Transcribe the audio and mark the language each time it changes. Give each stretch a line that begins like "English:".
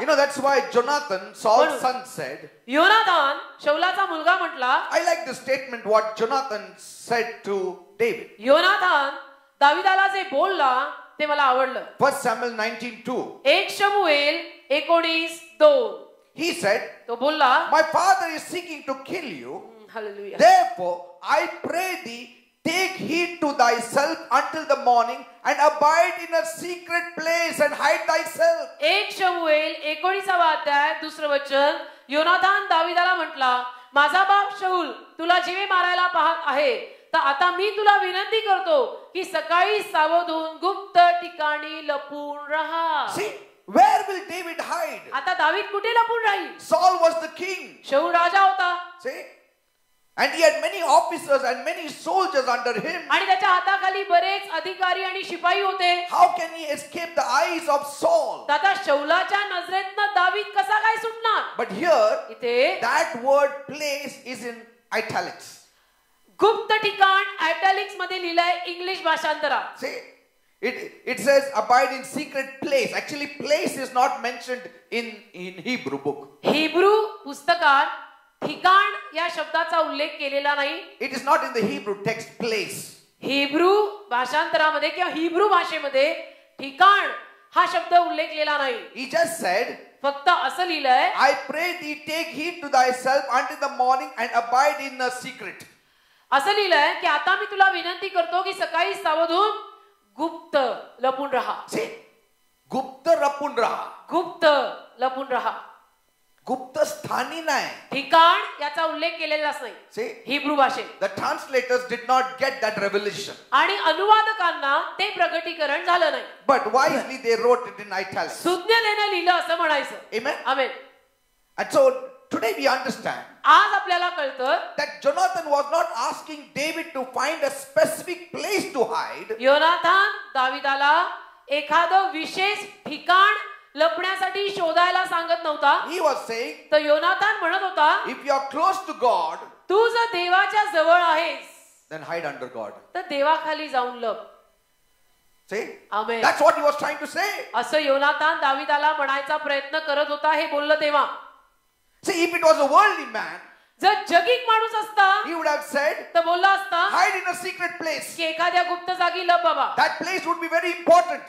English: You know, that's why Jonathan, Saul's son, said,
Marathi: योनाथान शौलाचा मुलगा म्हटला.
English: I like the statement what Jonathan said to David.
Marathi: योनाथान दाविदाला जे बोलला ते मला आवडलं.
English: 1 Samuel 19:2.
Marathi: 1 शमूएल 19:2.
English: He said,
Marathi: तो बोलला,
English: my father is seeking to kill you.
Marathi: Hallelujah.
English: Therefore, I pray thee, take heed to thyself until the morning and abide in a secret place and hide thyself.
Marathi: 1 शमूएल 19 अध्याय 2 वचन. योनाथान दाविदाला म्हटला, माझा बाप शौल तुला जीवे मारायला पाहत आहे, तर आता मी तुला विनंती करतो की सकाळी सावध होऊन गुप्त ठिकाणी लपून राहा.
English: See, where will David hide?
Marathi: आता दावीद कुठे लपून राहील.
English: Saul was the king.
Marathi: शौल राजा होता.
English: See? And he had many officers and many soldiers under him.
Marathi: आणि त्याच्या हाताखाली बरेच अधिकारी आणि शिपाई होते.
English: How can he escape the eyes of Saul?
Marathi: आता शौलाच्या नजरेतनं दावीद कसा काय सुटणार.
English: But here,
Marathi: इथे
English: that word place is in italics.
Marathi: गुप्त ठिकाण आयटॅलिक्स मध्ये लिहिलंय English भाषांतरात.
English: See, it says abide in secret place. Actually, place is not mentioned in Hebrew book.
Marathi: Hebrew पुस्तकात ठिकाण या शब्दाचा उल्लेख केलेला नाही.
English: It is not in the Hebrew text place.
Marathi: Hebrew भाषांतरामध्ये किंवा हिब्रू भाषेमध्ये ठिकाण हा शब्द उल्लेखलेला नाही.
English: He just said,
Marathi: फक्त असं लिहिलंय,
English: I pray thee take heed to thyself until the morning and abide in a secret.
Marathi: असं लिहिलंय की आता मी तुला विनंती करतो की सकाळी सावध होऊन गुप्त लपून राहा. See, गुप्त लपून राहा. गुप्त लपून राहा. गुप्त स्थानी नाही. ठिकाण याचा उल्लेख केलेलाच नाही.
English: See,
Marathi: हिब्रू भाषेत.
English: the translators did not get that revelation.
Marathi: आणि अनुवादकांना ते प्रकटीकरण झालं नाही.
English: But wisely they wrote it in italics.
Marathi: सुज्ञतेने लिहिलं असं म्हणायचं.
English: Amen.
Marathi: Amen.
English: And so today we understand
Marathi: आज आपल्याला कळतं
English: that Jonathan was not asking David to find a specific place to hide.
Marathi: योनाथान दाविदाला एखादं विशेष ठिकाण लपण्यासाठी शोधायला सांगत नव्हता.
English: He was saying,
Marathi: तर योनाथान म्हणत होता,
English: if you are close to God,
Marathi: तू जर देवाच्या जवळ आहेस
English: then hide under God.
Marathi: तर देवाखाली जाऊन लप.
English: See?
Marathi: Amen.
English: That's what he was trying to say.
Marathi: असं योनाथान दाविदाला म्हणायचा प्रयत्न करत होता. हे बोललं तेव्हा.
English: See, if it was a worldly man,
Marathi: जर जगिक माणूस असता
English: he would have said,
Marathi: तर बोलला असता
English: hide in a secret place.
Marathi: की एखाद्या गुप्त जागी लप बाबा.
English: That place would be very important.